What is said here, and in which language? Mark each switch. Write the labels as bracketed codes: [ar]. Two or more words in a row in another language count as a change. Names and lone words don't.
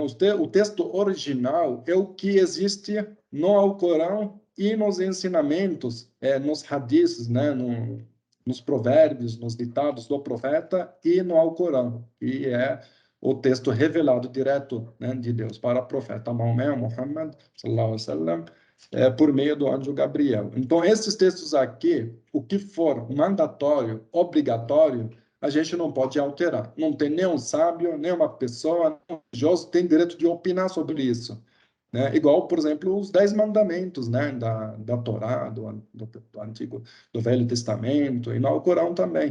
[pt] O texto original é o que existe no Alcorão e nos ensinamentos, nos hadiths, né? Nos provérbios, nos ditados do profeta e no Alcorão, que é o texto revelado direto, né, de Deus para o profeta Maomé, [ar] Muhammad, صلى الله عليه وسلم, [pt] por meio do anjo Gabriel. Então, esses textos aqui, o que for mandatório, obrigatório, a gente não pode alterar. Não tem nenhum sábio, nenhuma pessoa, nenhum religioso tem direito de opinar sobre isso. né? Igual, por exemplo, os 10 mandamentos, né? Da Torá, do Antigo, do Velho Testamento, e no Alcorão também.